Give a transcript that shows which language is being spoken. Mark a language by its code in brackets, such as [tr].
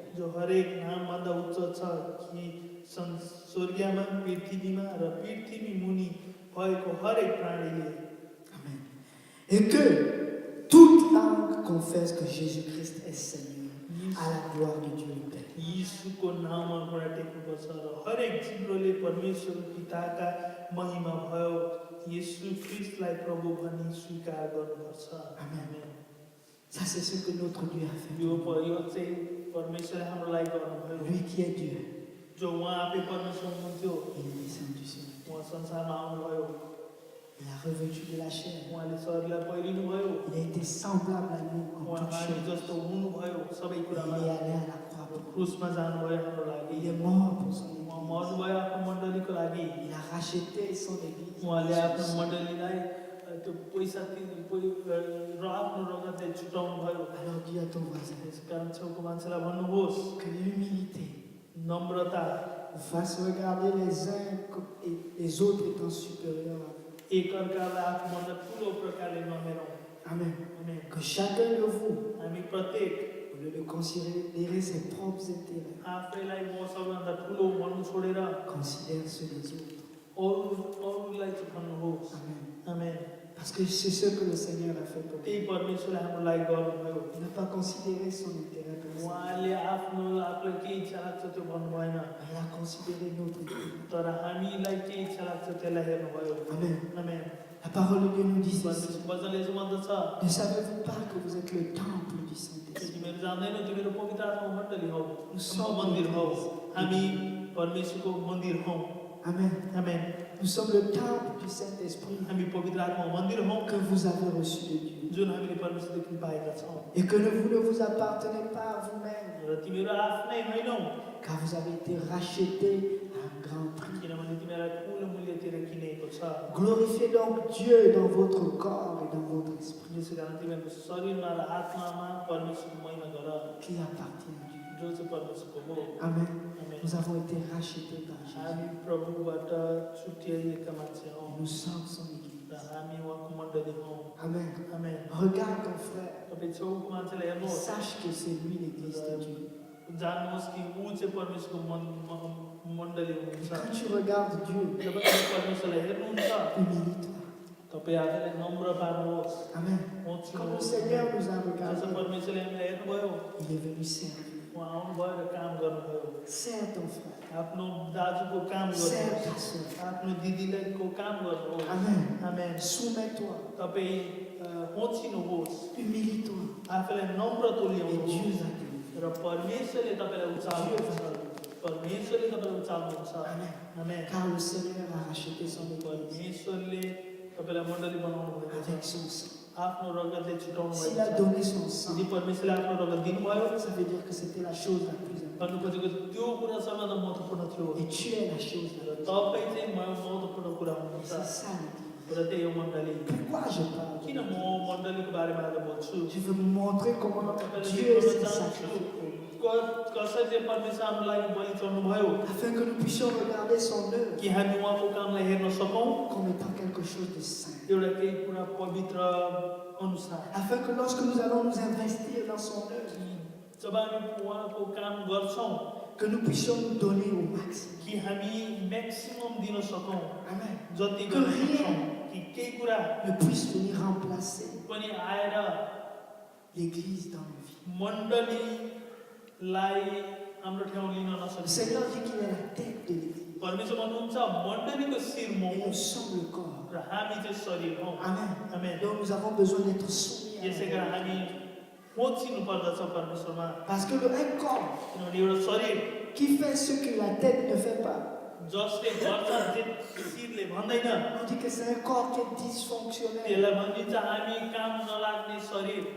[fr] Amen. Et que confesse que Jésus-Christ est Seigneur, à la gloire de Dieu le Père. [ne] यीशुको नाममा घुँडा टेक्नुपर्छ र हरेक जिब्रोले परमेश्वर पिताका महिमा भयो यीशु ख्रिस्टलाई प्रभु भनी स्वीकार गर्नुपर्छ। [fr] Amen. Ça, c'est ce que notre Dieu a fait. [ne] यो चाहिँ परमेश्वरले हाम्रो लागि गर्नुभयो। [fr] Lui qui est Dieu, [ne] जो उहाँ आफै परमेश्वर हुनुहुन्थ्यो [fr] il est descendu sur la terre. [ne] उहाँ संसारमा आउनुभयो, [fr] Il a revêtu de la chair. [ne] उहाँले शरीरलाई पहिरिनुभयो, [fr] Il a été semblable à nous en [ne] उहाँ [fr] toutes [ne] हामी [fr] choses. [ne] जस्तो हुनुभयो सबै [fr] Il [ne] कुरामा, [fr] est allé à la croix pour nous. [ne] क्रुसमा जानुभयो हाम्रो लागि, [fr] Il est mort pour son [ne] उहाँ [fr] église. [ne] मर्नुभयो आफ्नो मण्डलीको लागि, [fr] Il a racheté son église. [ne] उहाँले आफ्नो मण्डलीलाई त्यो पैसा र आफ्नो रगतले छुटाउनु भयो। [fr] Alors dis à ton voisin [ne] त्यसकारण छेउको मान्छेलाई भन्नुहोस् [fr] que l'humilité [ne] Namrata [fr] vous fasse regarder les uns et les autres étant supérieurs à vous. [ne] एकअर्कालाई आफूभन्दा ठुलो प्रकारले नहेरौँ। [fr] Amen. [ne] आमेन। [fr] Que chacun de vous, [ne] हामी प्रत्येक [fr] au lieu de considérer ses propres intérêts, [ne] आफैलाई म सबैभन्दा ठुलो भन्नु छोडेर [fr] considère ceux des autres. [ne] अरूलाई चाहिँ भन्नुहोस्। [fr] Amen. [ne] Amen. [fr] Parce que c'est ce que le Seigneur a fait pour lui. [ne] त्यही परमेश्वरले हाम्रो लागि गर्नुभयो। [fr] Il n'a pas considéré son intérêt personnel. [ne] उहाँले आफूलाई के इच्छा लाग्छ त्यो भन्नु भएन, [fr] Il a considéré notre intérêt. [ne] तर हामीलाई के इच्छा लाग्छ त्यसलाई हेर्नुभयो। [fr] Amen. [ne] आमेन। [fr] La parole de Dieu nous dit ceci. [ne] वचनले चाहिँ भन्दछ, [fr] Ne savez-vous pas que vous êtes le temple du [ne] कि [fr] Saint-Esprit? [ne] तिमीहरू जान्दैनौ तिमीहरू पवित्र आत्मा मण्डली हौ, सब मन्दिर हौ, मन्दिर। हामी परमेश्वरको मन्दिर हौ। [fr] Amen. [ne] आमेन। [fr] Nous sommes le temple du Saint-Esprit [ne] हामी पवित्र आत्मा मन्दिर हौ [fr] que vous avez reçu de Dieu. [ne] जुन हामीले परमेश्वरदेखि पाएका छौँ। [fr] Et que vous ne vous appartenez pas à vous-même, [ne] र तिमीहरू आफ्नै होइनौ, [fr] car vous avez été rachetés à un grand prix. [ne] किनभने तिमीहरूलाई ठुलो मूल्य तिरेर किनेको छ। [fr] Glorifiez donc Dieu dans votre corps et dans votre esprit, [ne] यसै कारण तिमीहरूको शरीरमा र आत्मामा परमेश्वरको महिमा गर, [fr] qui appartient à Dieu. [ne] जो चाहिँ परमेश्वरको हो। [fr] Amen. [ne] आमेन। [fr] Nous avons été rachetés par Jésus. [ne] हामी प्रभुबाट छुट्याइएका मान्छे हौ [fr] Et nous sommes son église. [ne] र हामी उहाँको मण्डली हौ। [fr] Amen. [ne] आमेन। [fr] Regarde ton frère. [ne] तपाईँ छेउको मान्छेलाई [fr] Et [ne] हेर्नुहोस्, [fr] sache que c'est lui l'église de Dieu. [ne] जान्नुहोस् कि ऊ चाहिँ परमेश्वरको मण्डली हुनुहुन्छ। [fr] Quand tu regardes Dieu, [ne] जब तपाईँ परमेश्वरलाई हेर्नुहुन्छ, [fr] humilie-toi. [ne] तपाईँ आफैलाई नम्र पार्नुहोस्। [fr] Amen. Comme le Seigneur nous a [ne] जस्तो [fr] regardés, [ne] परमेश्वरले हामीलाई हेर्नुभयो, [fr] il est venu servir. [ne] उहाँ आउनुभयो र काम गर्नुभयो। [fr] Sers ton frère. [ne] आफ्नो दाजुको काम [fr] Sers ta [ne] गर्नुहोस्, [fr] soeur. [ne] आफ्नो दिदीको काम गर्नुहोस्। [fr] Amen. [ne] आमेन। [fr] Soumets-toi. [ne] तपाईँ होचिनुहोस्, [fr] Humilie-toi. [ne] आफैलाई नम्र [fr] Et [ne] तुल्याउनुहोस् [fr] Dieu va t'élever. [ne] र परमेश्वरले तपाईँलाई उचाल्नुहुन्छ। परमेश्वरले तपाईँलाई उचाल्नुहुन्छ। [fr] Amen. [ne] Amen. [fr] Car le Seigneur a racheté son église [ne] परमेश्वरले तपाईँलाई मण्डली बनाउनु भएको छ, [fr] avec son sang. [ne] आफ्नो रगतले छुटाउनु [fr] S'il [ne] भएको [fr] a [ne] छ। [fr] donné son sang, [ne] यदि परमेश्वरले आफ्नो रगत दिनुभयो, [fr] ça veut dire que c'était la chose la plus importante. [ne] भन्नु खोजेको त्यो कुरा सबैभन्दा महत्त्वपूर्ण थियो [fr] Et tu es la chose la [ne] र [fr] plus importante. [ne] तपाईँ चाहिँ महत्त्वपूर्ण कुरा हुनुहुन्छ [fr] C'est ça l'église. [ne] र त्यही हो मण्डली। [fr] Pourquoi je parle? [ne] किन म मण्डलीको बारेमा आज बोल्छु? [fr] Je veux vous montrer comment [ne] तपाईँलाई [fr] Dieu [ne] देखाउन [fr] s'est [ne] चाहन्छु [fr] sacrifié. [ne] कसरी चाहिँ परमेश्वर हाम्रो लागि बलि चढ्नुभयो, [fr] Afin que nous puissions regarder son œuvre [ne] कि हामी उहाँको कामलाई हेर्न सकौँ [fr] comme étant quelque chose de saint. [ne] एउटा केही कुरा पवित्र अनुसार। [fr] Afin que lorsque nous allons nous investir dans son œuvre, [ne] जब हामी उहाँको काम गर्छौँ [fr] que nous puissions nous donner au maximum. [ne] कि हामी म्याक्सिमम दिन सकौँ, [fr] Amen. [ne] जति गर्न सक्छौँ, कि केही कुरा [fr] Ne puisse venir remplacer [ne] पनि आएर [fr] l'église dans nos vies. [ne] मण्डलीलाई हाम्रो ठाउँ लिन [fr] Le [ne] नसक्छ। [fr] Seigneur dit qu'il est la tête de l'église. [ne] परमेश्वर भन्नुहुन्छ मण्डलीको शिर म [fr] Et [ne] हुँ [fr] nous sommes le corps. [ne] र हामी चाहिँ शरीर हौ। [fr] Amen. [ne] आमेन। [fr] Donc nous avons besoin d'être soumis à [ne] कारण हामी पहुँचिनु पर्दछ परमेश्वरमा, [fr] Parce que un corps [ne] किनभने एउटा शरीर [fr] qui fait ce que la tête ne fait pas, [ne] जसले गर्छ जे शिरले भन्दैन, [fr] on dit que c'est un corps qui est dysfonctionnel. [ne] त्यसलाई भनिन्छ हामी काम नलाग्ने शरीर।